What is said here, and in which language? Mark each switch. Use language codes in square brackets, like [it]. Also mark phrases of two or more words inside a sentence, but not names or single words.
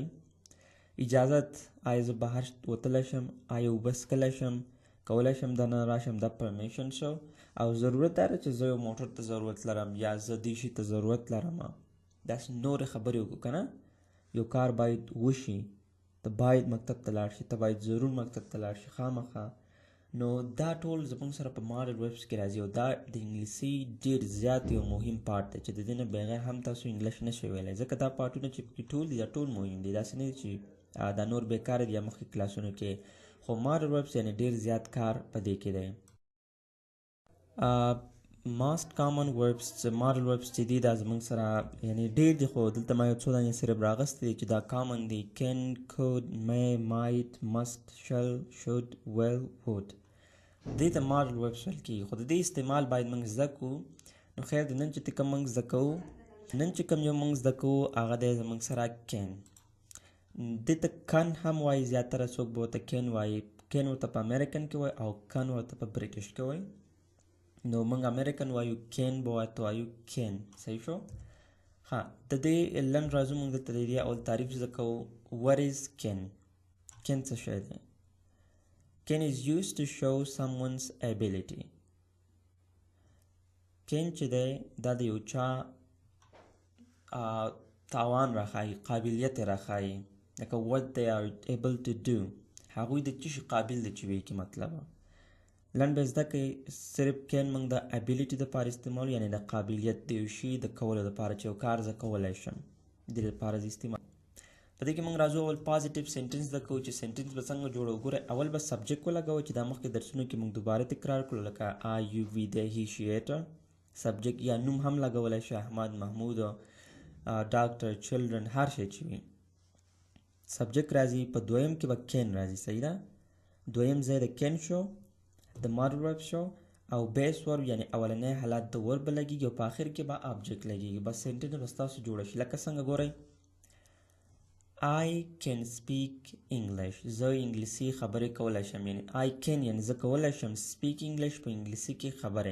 [ps] اجازت، آیا زه بهر وتلی شم، آیا اوبه څښلی شم، کولی شم دننه راشم، دا پرمیشن شو. او ضرورت دا ده چې زه یو موټر ته ضرورت لرم یا زه دې شي ته ضرورت لرم. داسې نورې خبرې وکړو که نه. یو کار باید وشي، ته باید مکتب ته لاړ شي، ته باید ضرور مکتب ته لاړ شي خامخا. نو دا ټول زموږ سره په [en] model verbs [ps] کې راځي او دا د انګلیسي ډېر زیات یو مهم پارټ دی چې د دې نه بغیر هم تاسو انګلیش نه شئ ویلی. ځکه دا پارټونه چې پکې ټول دي دا ټول مهم دي. داسې نه دي چې دا نور بېکاره دي یا مخکې کلاسونو کې. خو [en] model verbs [ps] یعنې ډېر زیات کار په دې کې دی. [en] most common verbs model verbs [ps] چې دي دا زموږ سره یعنې ډېر دي، خو دلته ما یو څو دانې صرف راغستې دي چې دا common دي. [en] can, could, may, might, must, shall, should, will, would. [ps] دې ته [en] model verbs [ps] ویل کېږي. خو د دې استعمال باید موږ زده کړو. نو خیر د نن چې کوم موږ زده کوو، نن چې کوم یو موږ زده کوو هغه دی زموږ سره can. دې ته can هم وایي، زیاتره څوک به ورته can وایي. can ورته په امریکن کې وایي او can ورته په برټش کې وایي. نو موږ امریکن وایو، can به ورته وایو can. صحیح شو؟ ها، د دې لنډ راځو موږ دلته د دې اول تعریف زده کوو. [en] what is can. can [ps] څه شی دی؟ [en] can is used to show someone's ability. [ps] can چې دی دا د یو چا توان راښایي، قابلیت یې راښایي. لکه what they are able to do. هغوی د څه شي قابل دي چې وایي کې مطلب. لنډ به زده کوئ. صرف can موږ د ابیلیټي دپاره استعمالو، یعنې د قابلیت د یو شي د کولو دپاره چې یو کار زه کولی شم، دې دپاره زه استعمال. په دې کې موږ راځو اول [en] positive sentence [ps] زده کوو چې سینټنس به څنګه جوړو. ګوره اول به سبجیکټ ولګوو چې دا مخکې درسونو کې موږ دوباره تکرار کړو، لکه [en] I, you, we, they, he, she, it. [ps] سبجیکټ یا نوم هم لګولی شي، احمد، محمود، ډاکټر، چلډرن، هر شی چې وي. سبجیکټ راځي، په دویم کې به can راځي. صحیح ده، دویم ځای د can شو، د [en] model verb [ps] شو، او [en] base verb [ps] یعنی اولنی حالت د ورب به لګیږي او په آخر کې به آبجیکټ لګیږي. بس سینټنس به ستاسو جوړه شي. لکه څنګه ګورئ [en] I can speak English. [ps] زه انګلیسي خبرې کولی شم. یعنی [en] I can [ps] یعنی زه کولی شم [en] speak English [ps] په انګلیسي کې خبرې.